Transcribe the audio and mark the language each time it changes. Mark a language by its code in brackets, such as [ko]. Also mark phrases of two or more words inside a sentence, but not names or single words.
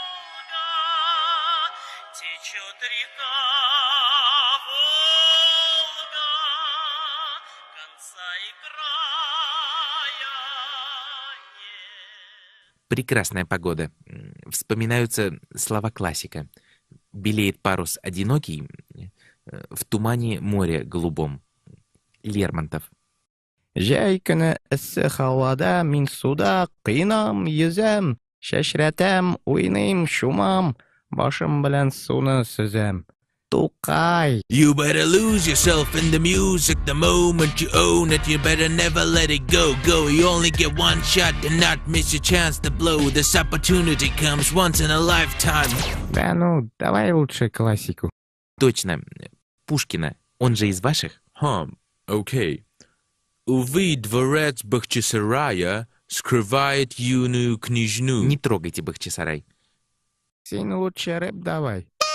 [ru] Прекрасная погода. Вспоминаются слова классика. Белеет парус одинокий, в тумане море голубом. Лермонтов. [uz] Jay kuni issiq havoda men suvda qiynam yüzem, shashratam o'ynayim shumam, boshim bilan suvni suzam. To'qay. [en] You better lose yourself in the music the moment you own it. You better never let it go. You only get one shot and not miss your chance to blow. This opportunity comes once in a lifetime. [ru] Да ну, давай лучше классику. Точно. Пушкина. Он же из ваших? Окей. Увы, дворец Бахчисарая скрывает юную княжну. Не трогайте Бахчисарай. Син лучше рэп давай.